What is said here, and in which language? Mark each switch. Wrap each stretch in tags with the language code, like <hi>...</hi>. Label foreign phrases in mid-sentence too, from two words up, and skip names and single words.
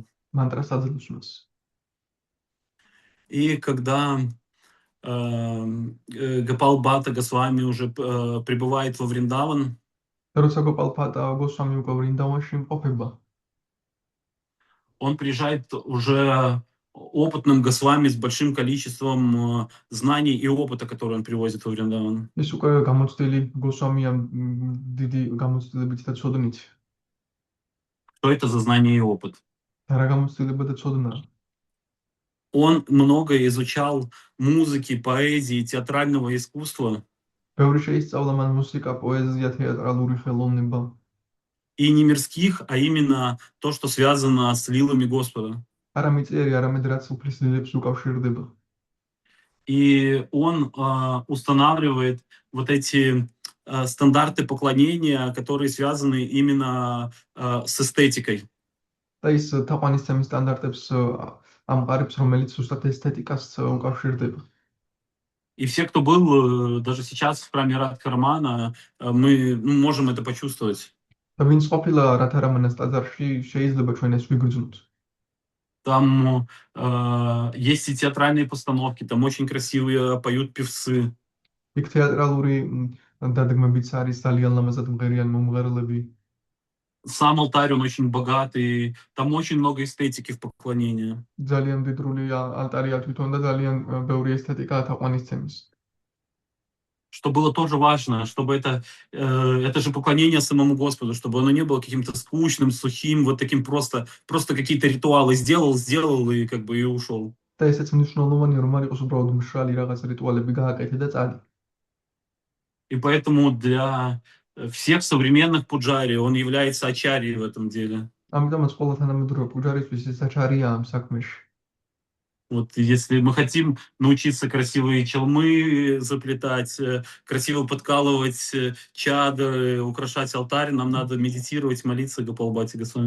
<ka>мантрას აძლევს მას.</ka> <ru>И когда Гопал Бхатта Госвами уже прибывает во Вриндаван,</ru> <ka>როცა გოპალ ბჰატა გოსვამი უკვე ვრინდავანში იმყოფება,</ka> <ru>он приезжает уже опытным Госвами с большим количеством знаний и опыта, который он привозит во Вриндаван.</ru> <ka>ის უკვე გამოცდილი გოსვამია დიდი გამოცდილებით და ცოდნით.</ka> <ru>Что это за знание и опыт?</ru> <ka>და რა გამოცდილება და ცოდნა?</ka> <ru>Он много изучал музыки, поэзии, театрального искусства.</ru> <ka>ბევრი შეისწავლა მან მუსიკა, პოეზია, თეატრალური ხელოვნება.</ka> <ru>И не мирских, а именно то, что связано с лилами Господа.</ru> <ka>არა მიწიერი, არამედ რაც უფლის დილებს უკავშირდება.</ka> <ru>И он устанавливает вот эти стандарты поклонения, которые связаны именно с эстетикой.</ru> <ka>და ის თაყვანისცემის სტანდარტებს ამყარებს, რომელიც ზუსტად ესთეტიკას უკავშირდება.</ka> <ru>И все, кто был даже сейчас в храме Радхарамана, мы можем это почувствовать.</ru> <ka>და ვინც ყოფილა რადჰარამანას ტაძარში, შეიძლება ჩვენ ეს ვიგრძნოთ.</ka> <ru>Там есть и театральные постановки, там очень красивые поют певцы.</ru> <ka>იქ თეატრალური დადგმებიც არის, ძალიან ლამაზად მღერიან მომღერლები.</ka> <ru>Сам алтарь, он очень богатый, там очень много эстетики в поклонении.</ru> <ka>ძალიან მდიდრული ალტარია თვითონ და ძალიან ბევრი ესთეტიკაა თაყვანისცემის.</ka> <ru>Что было тоже важно, чтобы это же поклонение самому Господу, чтобы оно не было каким-то скучным, сухим, вот таким просто какие-то ритуалы сделал и как бы и ушел.</ru> <ka>და ესეც მნიშვნელოვანია, რომ არ იყოს უბრალოდ მშრალი რაღაც რიტუალები გააკეთე და წადი.</ka> <ru>И поэтому для всех современных пуджари он является ачарьей в этом деле.</ru> <ka>ამიტომაც ყველა თანამედროვე პუჯარისთვის ის აჩარია ამ საქმეში.</ka> <ru>Вот если мы хотим научиться красивые челмы заплетать, красиво подкалывать чадры, украшать алтарь, нам надо медитировать, молиться Гопал Бхатти Госвами.</ru>